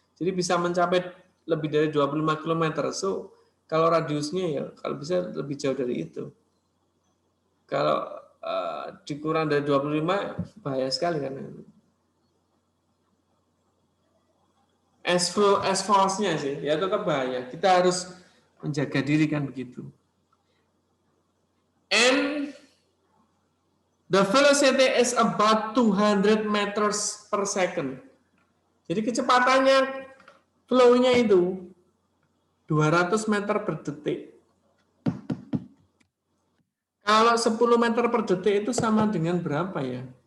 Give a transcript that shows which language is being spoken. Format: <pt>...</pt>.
<id>Jadi bisa mencapai lebih dari 25 km. So kalau radiusnya ya kalau bisa lebih jauh dari itu. Kalau dikurang dari 25 bahaya sekali kan. As false-nya sih ya tetap bahaya. Kita harus menjaga diri kan begitu.</id> <en>And the velocity is about 200 meters per second.</en> <id>Jadi kecepatannya flow-nya itu 200 meter per detik. Kalau 10 meter per detik itu sama dengan berapa ya?</id>